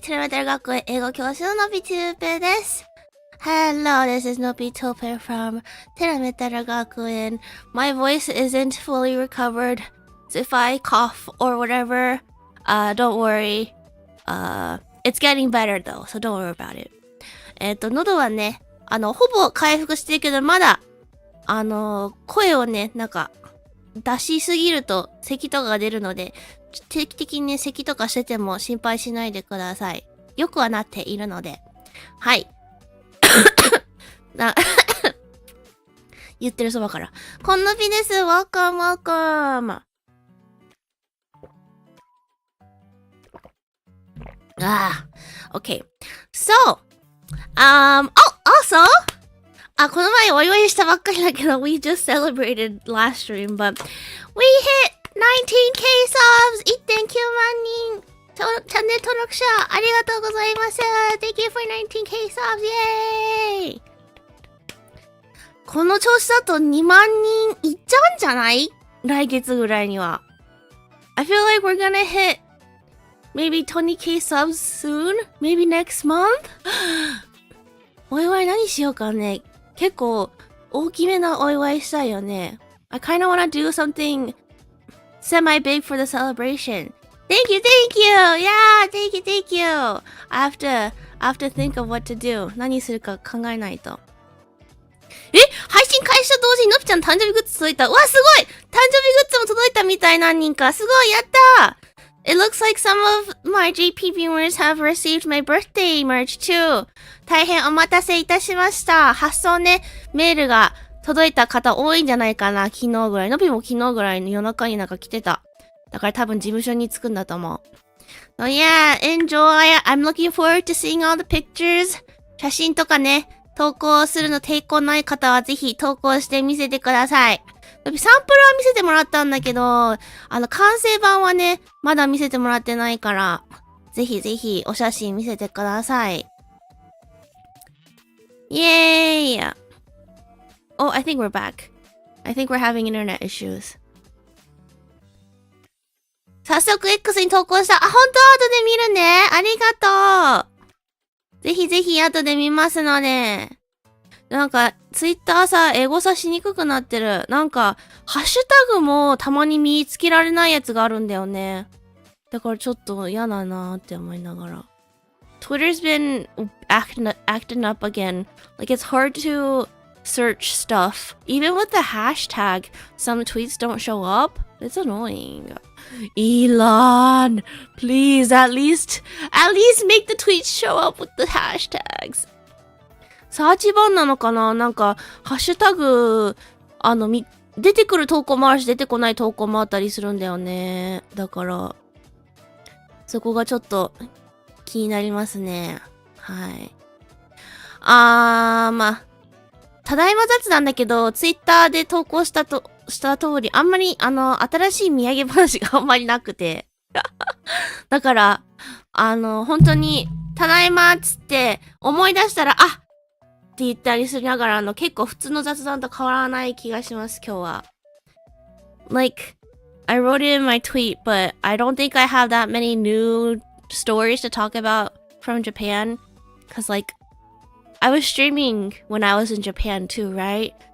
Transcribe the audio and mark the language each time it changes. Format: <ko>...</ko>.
<ja>テレメテル学園英語教師ののびトゥーペです。</ja> <en>Hello, this is Nobi Tope from Terametara Gakuen. My voice isn't fully recovered, so if I cough or whatever, don't worry. It's getting better though, so don't worry about it.</en> <ja>喉はね、ほぼ回復してるけど、まだ、声をね、なんか、出しすぎると咳とかが出るので、定期的にね、咳とかしてても心配しないでください。よくはなっているので。はい。言ってるそばから。こんのびです。</ja> <en>Welcome, welcome. Okay. So, also,</en> <ja>この前お祝いしたばっかりだけど、</ja> <en>we just celebrated last stream, but we hit 19k subs!</en> <ja>1.9 万人チャンネル登録者ありがとうございます。</ja> <en>Thank you for 19k subs!</en> <ja>イェーイこの調子だと2万人いっちゃうんじゃない来月ぐらいには。</ja> <en>I feel like we're gonna hit maybe 20k subs soon? Maybe next month?</en> <ja>お祝い何しようかね。結構大きめなお祝いしたいよね。</ja> <en>I kinda wanna do something semi-big for the celebration. Thank you, thank you! Yeah, thank you, thank you! I have to think of what to do.</en> <ja>何するか考えないと。配信開始と同時にのびちゃん誕生日グッズ届いた。うわ、すごい誕生日グッズも届いたみたい何人か。すごいやった!</ja> <en>It looks like some of my JP viewers have received my birthday merch too.</en> <ja>大変お待たせいたしました。発送ね、メールが届いた方多いんじゃないかな。昨日ぐらい。のびも昨日ぐらいの夜中になんか来てた。だから多分事務所に着くんだと思う。</ja> <en>Oh yeah, enjoy. I'm looking forward to seeing all the pictures.</en> <ja>写真とかね、投稿するの抵抗ない方はぜひ投稿して見せてください。サンプルは見せてもらったんだけど、完成版はね、まだ見せてもらってないから、ぜひぜひお写真見せてください。</ja> <en>イェーイ Oh, I think we're back. I think we're having internet issues.</en> <ja>早速 X に投稿した。本当後で見るね。ありがとう。ぜひぜひ後で見ますので。なんか、ツイッターさ、エゴサしにくくなってる。なんか、ハッシュタグもたまに見つけられないやつがあるんだよね。だからちょっと嫌だなーって思いながら。</ja> <en>Twitter's been acting up again. Like it's hard to search stuff. Even with the hashtag, some tweets don't show up. It's annoying. Elon, please at least make the tweets show up with the hashtags.</en> <ja>サーチ版なのかななんか、ハッシュタグ、出てくる投稿もあるし、出てこない投稿もあったりするんだよね。だから、そこがちょっと気になりますね。はい。まあ、ただいま雑なんだけど、ツイッターで投稿した通り、あんまり、新しい土産話があんまりなくて。だから、本当に、ただいまっつって、思い出したら、って言ったりしながら結構普通の雑談と変わらない気がします、今日は。</ja> <en>Like, I wrote it in my tweet, but I don't think I have that many new stories to talk about from Japan. Cause like, I was streaming when I was in Japan too, right?</en>